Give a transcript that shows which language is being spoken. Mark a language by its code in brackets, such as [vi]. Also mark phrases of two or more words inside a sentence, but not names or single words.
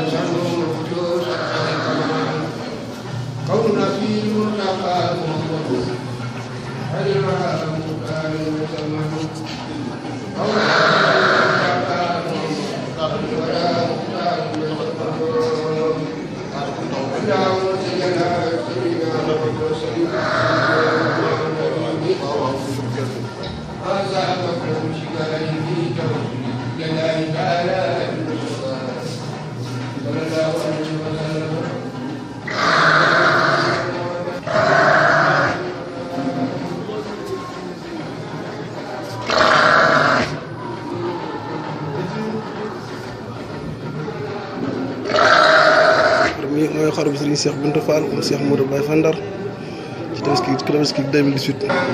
[ar] سنه الخلوص على الكمال كوننا في المنتقى محمد علمها مكان وزمان كوننا في المنتقى محمد ولا مكان وزمان اللهم صل على سيدنا محمد وسلم هذا مكان شكاية في توحيد لله تعالى صلى الله عليه وسلم [wo] mooy xaru bi Serigne Cheikh Bintou Fall mu Cheikh Modou Abdoulahi Fall Ndar ci Tabaski 2018